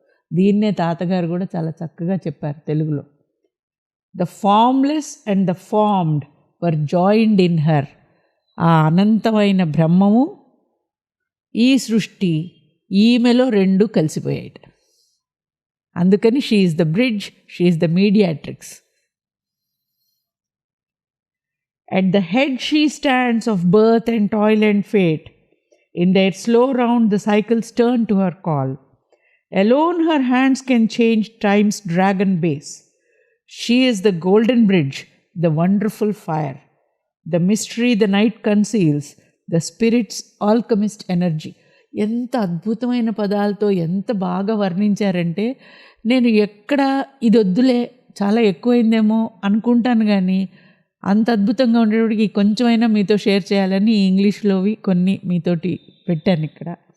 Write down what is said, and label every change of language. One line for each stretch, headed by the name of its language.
Telugu: దీన్నే తాతగారు కూడా చాలా చక్కగా చెప్పారు తెలుగులో.
English: The formless and the formed were joined in her.
Telugu: ఆ అనంతమైన బ్రహ్మము ఈ సృష్టి ఈమెలో రెండు కలిసిపోయాయి.
English: అందుకని she is the bridge, she is the mediatrix. At the head she stands of birth and toil and fate. In their slow round the cycles turn to her call. Alone her hands can change time's dragon base. She is the golden bridge, the wonderful fire, the mystery the night conceals, the spirit's alchemist energy.
Telugu: ఎంత అద్భుతమైన పదాలతో ఎంత బాగా వర్ణించారంటే, నేను ఎక్కడ ఇది వద్దులే చాలా ఎక్కువైందేమో అనుకుంటాను, కానీ అంత అద్భుతంగా ఉండేటికి కొంచెమైనా మీతో షేర్ చేయాలని ఇంగ్లీష్లోవి కొన్ని మీతోటి పెట్టాను ఇక్కడ.